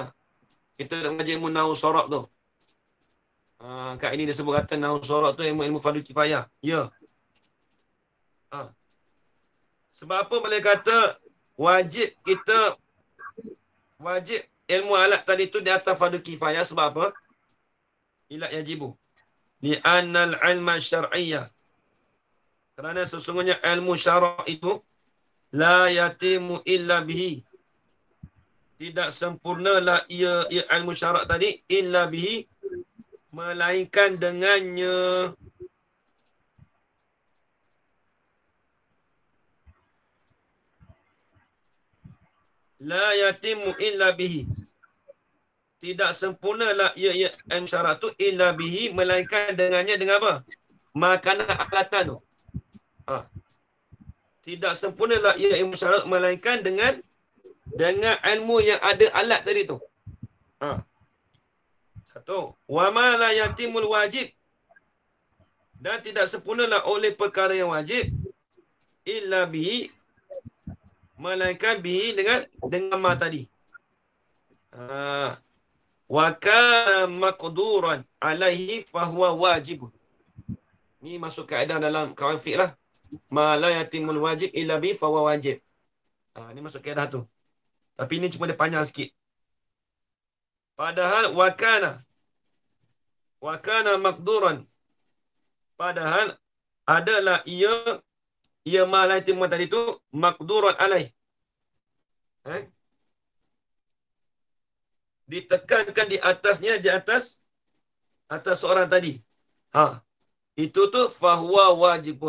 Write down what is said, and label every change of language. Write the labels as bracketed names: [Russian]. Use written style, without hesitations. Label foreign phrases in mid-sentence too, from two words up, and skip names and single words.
[Malay] Kita nak mengajar ilmu nahwu saraf tu. Kat ini dia sebut kata nahwu saraf tu ilmu fardu kifayah. Ya. Sebab apa boleh kata wajib ilmu alat tadi tu di atas fardu kifayah? Sebab apa? [Arabic] إلا يجب لأن العلم الشرعية, [Malay] kerana sesungguhnya ilmu syarak itu [Arabic] لا يتم إلا به, [Malay] tidak sempurnalah ia ilmu syarak tadi [Arabic] إلا به, [Malay] melainkan dengannya. [Arabic] لا يتم إلا به, [Malay] tidak sempurnalah ia ilmu syarak tu [Arabic] إلا به, [Malay] melainkan dengannya. Dengan apa? Makanan alatan tu. Tidak sempurnalah ia ilmu syarak melainkan dengan ilmu yang ada alat tadi tu. Satu, [Arabic] وما لا يتم الواجب, [Malay] dan tidak sempurnalah oleh perkara yang wajib [Arabic] إلا به, [Malay] melainkan bihi dengan ma tadi. [Arabic] وكان مقدورا عليه فهو واجب. [Malay] Ni masuk kaedah dalam kawan fiqh lah. [Arabic] ما لا يتم الواجب إلا به فهو واجب. [Malay] Ni masuk kaedah tu. Tapi ini cuma dia panjang sikit. Padahal [Arabic] وكان مقدورا, [Malay] padahal adalah ia [Arabic] ما لا يتم [Malay] tadi tu [Arabic] مقدورا عليه. [Malay] Ditekankan di atasnya, di atas seorang tadi. Itu tu [Arabic] فهو واجب.